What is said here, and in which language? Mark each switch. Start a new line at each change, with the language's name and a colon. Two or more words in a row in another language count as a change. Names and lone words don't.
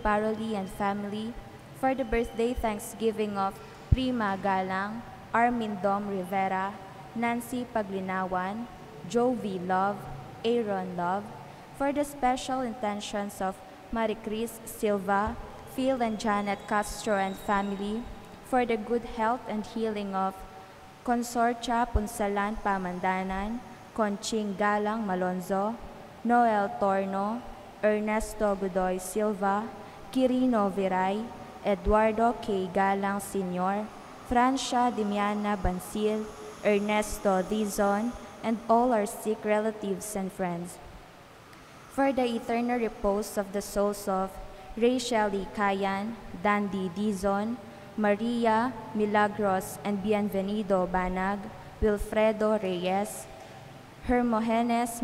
English: Paroli and family; for the birthday thanksgiving of Prima Galang, Armin Dom Rivera, Nancy Paglinawan, Jovi Love, Aaron Love; for the special intentions of Maricris Silva, Phil and Janet Castro and family; for the good health and healing of Consortia Punsalan Pamandanan, Conching Galang Malonzo, Noel Torno, Ernesto Godoy Silva, Quirino Viray, Eduardo K. Galang Sr., Francia Dimiana Bansil, Ernesto Dizon, and all our sick relatives and friends; for the eternal repose of the souls of Rachel E. Cayan, Dandy Dizon, Maria Milagros and Bienvenido Banag, Wilfredo Reyes, Hermogenes